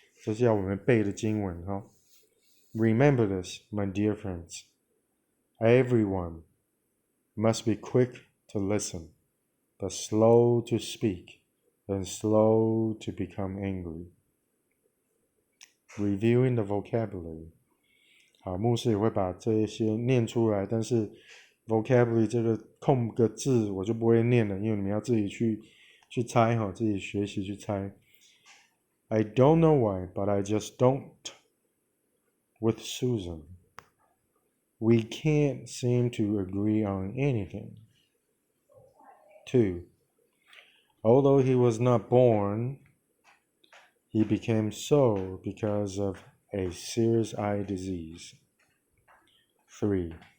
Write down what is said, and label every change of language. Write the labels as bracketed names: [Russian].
[Chinese] 这是要我们背的经文哈。 [English] Remember this, my dear friends. Everyone must be quick to listen, but slow to speak, and slow to become angry. Reviewing the vocabulary. [Chinese] 好，牧师也会把这一些念出来，但是 vocabulary 这个空个字我就不会念了，因为你们要自己去猜哈，自己学习去猜。 [English] I don't know why, but I just don't. With Susan, we can't seem to agree on anything. 2. Although he was not born, he became so because of a serious eye disease. 3.